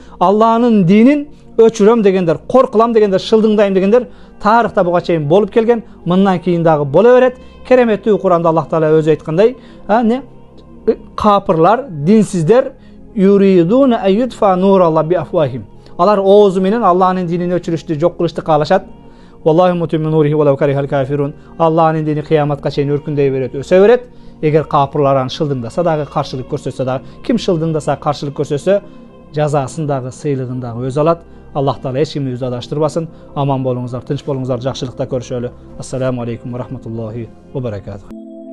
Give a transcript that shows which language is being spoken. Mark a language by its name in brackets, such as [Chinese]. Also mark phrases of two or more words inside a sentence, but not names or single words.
[Kyrgyz] Алланын динин өчүрөм дегендер, коркулам дегендер, шылдыңдайм дегендер тарыхта буга чейин болуп келген, мындан кийин дагы боло берет. Кереметтүү Кур'анда Аллах Таала өзү айткандай, капырлар, динсиздер [Arabic] يريدون أن يطفئوا نور الله بأفواههم. [Kyrgyz] Алар оозу менен Алланын динин өчүрүштү, жок кылышты каалашат. [Arabic] والله متم نوره ولو كره الكافرون. [Kyrgyz] Алланын дини кыяматка чейин өркүндөй берет, өсө берет. Эгер капырлар аны шылдыңдаса дагы, каршылык көрсөтсө дагы, ким шылдыңдаса, каршылык көрсөтсө, жазасын дагы, сыйлыгын дагы өз алат. Аллах Таала эч кимди адаштырбасын. Аман болуңуздар, тынч болуңуздар, жакшылыкта көрүшөлү. [Arabic] السلام عليكم ورحمة الله وبركاته.